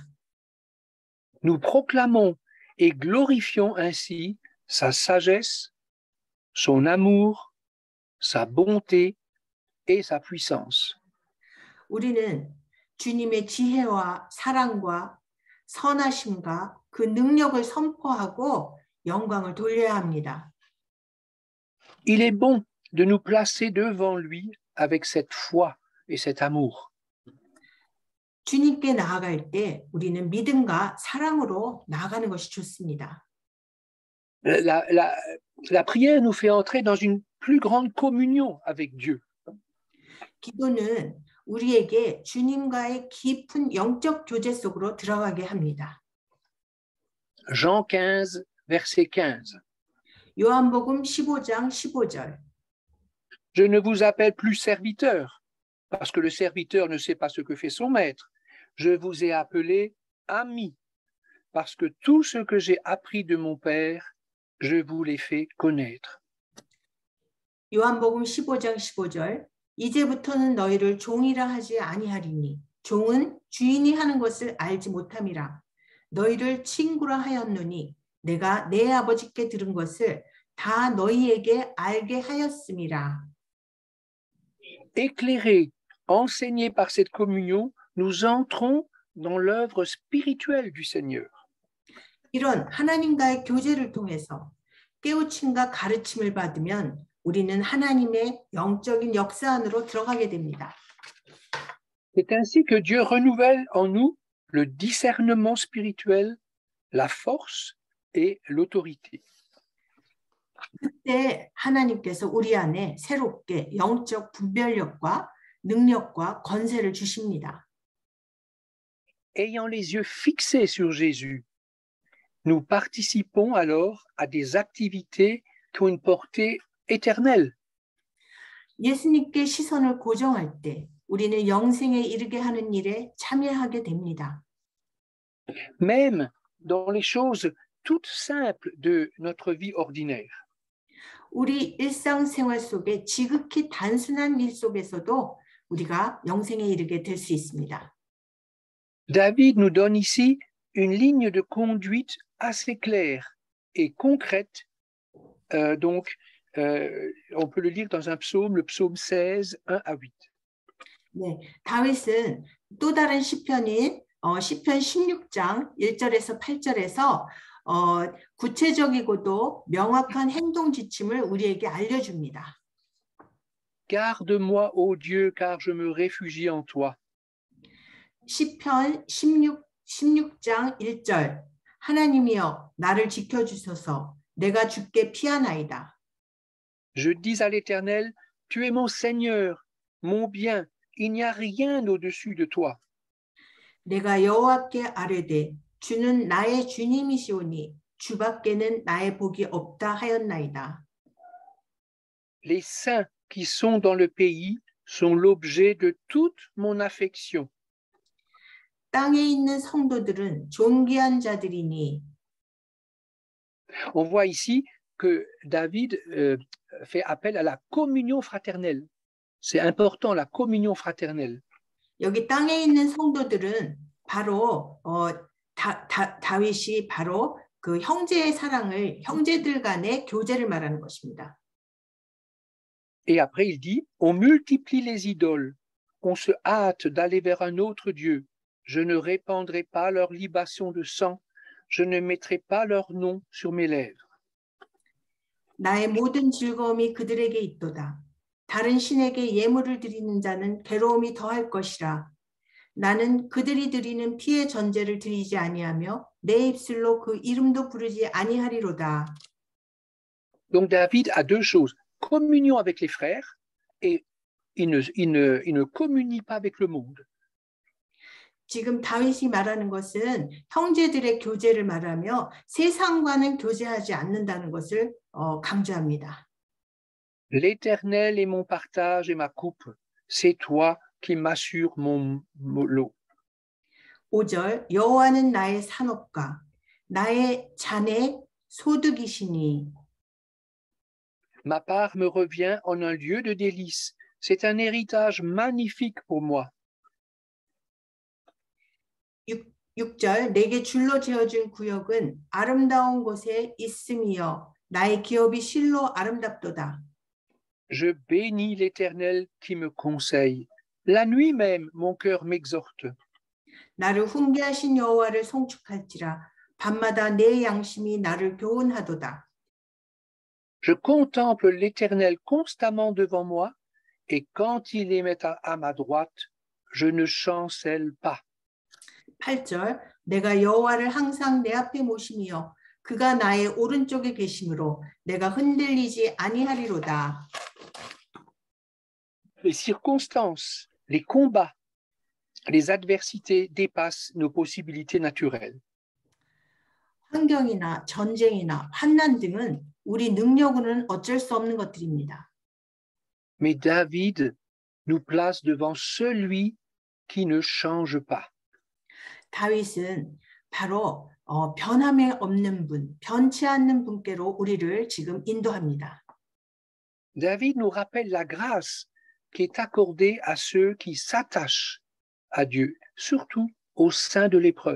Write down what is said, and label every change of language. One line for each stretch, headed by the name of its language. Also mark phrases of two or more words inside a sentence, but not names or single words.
French: Nous proclamons et glorifions ainsi sa sagesse, son amour, sa bonté et sa puissance.
Korean: 우리는 주님의 지혜와 사랑과 선하심과 그 능력을 선포하고 영광을 돌려야 합니다.
French: Il est bon de nous placer devant lui avec cette foi et cet amour.
Korean: 주님께 나아갈 때 우리는 믿음과 사랑으로 나아가는 것이 좋습니다.
French: La prière nous fait entrer dans une plus grande communion avec Dieu.
Korean: 기도는 우리에게 주님과의 깊은 영적 교제 속으로 들어가게 합니다.
French: Jean 15, verset 15.
Korean: 요한복음 15장 15절.
French: Je ne vous appelle plus serviteur, parce que le serviteur ne sait pas ce que fait son maître. Je vous ai appelé amis, parce que tout ce que j'ai appris de mon Père, je vous l'ai fait connaître.
Korean: 요한복음 15장 15절 이제부터는 너희를 종이라 하지 아니하리니 종은 주인이 하는 것을 알지 못함이라. 너희를 친구라 하였노니 내가 내 아버지께 들은 것을 다 너희에게 알게 하였음이라.
French: Éclairés, enseignés par cette communion, nous entrons dans l'œuvre spirituelle du Seigneur.
Korean: 이런 하나님과의 교제를 통해서 깨우침과 가르침을 받으면 우리는 하나님의 영적인 역사 안으로 들어가게 됩니다.
French: C'est ainsi que Dieu renouvelle en nous le discernement spirituel, la force et l'autorité.
Korean: 그때 하나님께서 우리 안에 새롭게 영적 분별력과 능력과 권세를 주십니다.
French: Ayant les yeux fixés sur Jésus, nous participons alors à des activités qui ont une portée éternelle.
Korean: 예수님께 시선을 고정할 때 우리는 영생에 이르게 하는 일에 참여하게 됩니다.
French: Même dans les choses toutes simples de notre vie ordinaire.
Korean: 우리 일상생활 속에 지극히 단순한 일 속에서도 우리가 영생에 이르게 될 수 있습니다.
French: David nous donne ici une ligne de conduite assez claire et concrète. On peut le lire dans un psaume, le psaume 16, 1 à 8.
Korean: 네, 다윗은 또 다른 시편인 시편 16장 1절에서 8절에서 구체적이고도 명확한 행동 지침을 우리에게 알려줍니다.
French: Garde-moi, ô Dieu, car je me réfugie en toi.
Korean: 시편 16장 1절 하나님이여 나를 지켜주소서 내가 주께 피하나이다.
French: Je dis à l'Éternel, tu es mon Seigneur, mon bien, il n'y a rien au-dessus de toi.
Korean: 내가 여호와께 아뢰되 주는 나의 주님이시오니 주밖에는 나의 복이 없다 하였나이다.
French: Les saints qui sont dans le pays sont l'objet de toute mon affection.
Korean: 땅에 있는 성도들은 존귀한 자들이니.
French: On voit ici que David fait appel à la communion fraternelle. C'est important, la communion fraternelle.
Korean: 여기 땅에 있는 성도들은 바로 다윗이 바로 그 형제의 사랑을 형제들 간의 교제를 말하는 것입니다.
French: Et après il dit, on multiplie les idoles, on se hâte d'aller vers un autre Dieu. Je ne répandrai pas leur libation de sang, je ne mettrai pas leur nom sur mes lèvres.
Korean: 나의 모든 즐거움이 그들에게 있도다. 다른 신에게 예물을 드리는 자는 괴로움이 더할 것이라. 나는 그들이 드리는 피의 전제를 드리지 아니하며 내 입술로 그 이름도 부르지 아니하리로다.
French: Donc David a deux choses, communion avec les frères et il ne communie pas avec le monde.
Korean: 지금 다윗이 말하는 것은 형제들의 교제를 말하며 세상과는 교제하지 않는다는 것을 강조합니다.
French: L'Éternel est mon partage et ma coupe. C'est toi qui m'assures mon lot.
Korean: 5절 여호와는 나의 산업과 나의 잔의 소득이시니.
French: Ma part me revient en un lieu de délices. C'est un héritage magnifique pour moi.
Korean: 6절 내게 줄로 지어준 구역은 아름다운 곳에 있음이여 나의 기업이 실로 아름답도다.
French: Je bénis l'Éternel qui me conseille. La nuit même, mon cœur m'exhorte.
Korean: 나를 훈계하신 여호와를 송축할지라 밤마다 내 양심이 나를 교훈하도다.
French: Je contemple l'Éternel constamment devant moi, et quand il est à ma droite, je ne chancelle pas.
Korean: 8절 내가 여호와를 항상 내 앞에 모심이여 그가 나의 오른쪽에 계심으로 내가 흔들리지 아니하리로다.
French: Les circonstances, les combats, les adversités dépassent nos possibilités naturelles.
Korean: 환경이나 전쟁이나 환난 등은 우리 능력으로는 어쩔 수 없는 것들입니다.
French: Mais David nous place devant celui qui ne change pas.
Korean: 다윗은 바로 변함이 없는 분, 변치 않는 분께로 우리를 지금 인도합니다.
French: David nous rappelle la grâce qui est accordée à ceux qui s'attachent à Dieu, surtout au sein de l'épreuve.